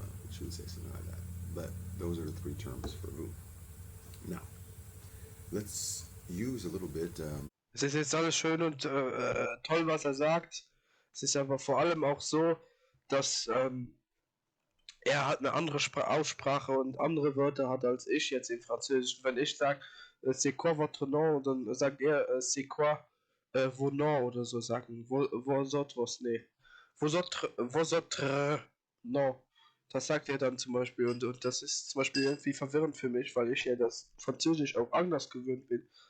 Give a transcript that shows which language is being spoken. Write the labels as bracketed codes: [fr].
[en] She would say something like that. But those are the three terms for vous. Now, let's use a little bit. [de] Es ist jetzt alles schön und toll, was er sagt. Es ist aber vor allem auch so, dass er hat eine andere Aussprache und andere Wörter hat als ich jetzt im Französischen. Wenn ich sage, [fr] c'est quoi votre nom, [de] dann sagt er, [fr] c'est quoi vos noms [de] oder so sagen. [fr] Vos autres, nee. Vos autres nom. [de] Das sagt er dann zum Beispiel und das ist zum Beispiel irgendwie verwirrend für mich, weil ich ja das Französisch auch anders gewöhnt bin.